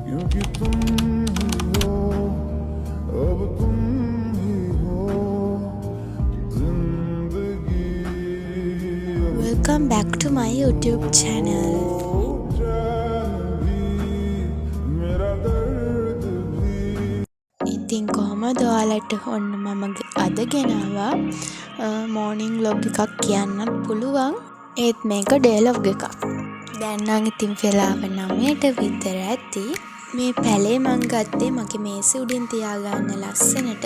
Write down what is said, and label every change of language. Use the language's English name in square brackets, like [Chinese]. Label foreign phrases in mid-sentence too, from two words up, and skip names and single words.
[Hindi] क्योंकि तुम ही हो, अब तुम ही हो जिंदगी। [English] Welcome back to my YouTube channel. [Hindi] मेरा दर्द भी [Sinhala] ඉතින් කොහොමද ඔයාලට ඔන්න මම අද ගෙනාවා [English] morning vlog [Sinhala] එකක් කියන්නත් පුළුවන්. ඒත් මේක [English] day vlog [Sinhala] එකක්. දැන් නම් ඉතින් වෙලාව 9ට විතර ඇති. මේ පැලේ මං ගත්තේ මගේ මේසෙ උඩින් තියාගන්න ලස්සනට.